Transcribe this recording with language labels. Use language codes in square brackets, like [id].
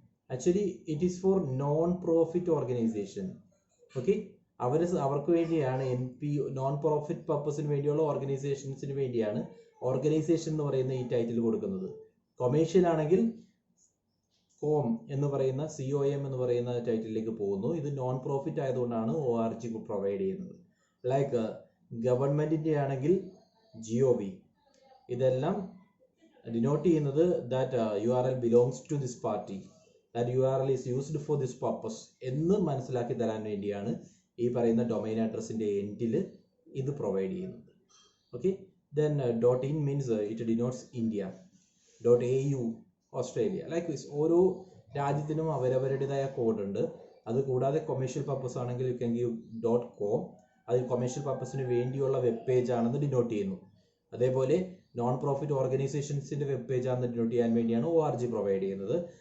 [en] Actually it is for non-profit organization. [ml] Okay, അവർക്ക് വേണ്ടിയാണ് non profit പർപ്പസിന് വേണ്ടിയുള്ള ഓർഗനൈസേഷൻസിന് വേണ്ടിയാണ് ഓർഗനൈസേഷൻ എന്ന് പറയുന്ന ഈ ടൈറ്റിൽ കൊടുക്കുന്നത്. കൊമേഴ്ഷ്യൽ ആണെങ്കിൽ കോം എന്ന് പറയുന്ന COM എന്ന് പറയുന്ന ടൈറ്റിലേക്ക് പോകുന്നു. ഇത് നോൺ പ്രോഫിറ്റ് ആയതുകൊണ്ടാണ് ORG പ്രൊവൈഡ് ചെയ്യുന്നത്. ലൈക്ക് ഗവൺമെന്റിന്റെ ആണെങ്കിൽ GOV. ഇതെല്ലാം ഡിനോട്ട് ചെയ്യുന്നത് [en] that URL belongs to this party, that URL is used for this purpose [ml] എന്ന് മനസ്സിലാക്കി തരാൻ വേണ്ടിയാണ് ഈ പറയുന്ന ഡൊമൈൻ അഡ്രസ്സിന്റെ എൻഡിൽ ഇത് പ്രൊവൈഡ് ചെയ്യുന്നത്. [en] Okay, then .in means it denotes India, .au Australia. Like this [ml] ഓരോ രാജ്യത്തിനും അവരവരുടേതായ കോഡ് ഉണ്ട്. അത് കൂടാതെ കൊമേഴ്ഷ്യൽ പർപ്പസ് ആണെങ്കിൽ [en] You can give .com. [ml] അത് കൊമേഴ്ഷ്യൽ പർപ്പസിന് വേണ്ടിയുള്ള വെബ് പേജ് ആണെന്ന് ഡിനോട്ട് ചെയ്യുന്നു. അതേപോലെ നോൺ പ്രോഫിറ്റ് ഓർഗനൈസേഷൻസിന്റെ വെബ് പേജ് ആണെന്ന് ഡിനോട്ട് ചെയ്യാൻ വേണ്ടിയാണ് ORG പ്രൊവൈഡ് ചെയ്യുന്നത്.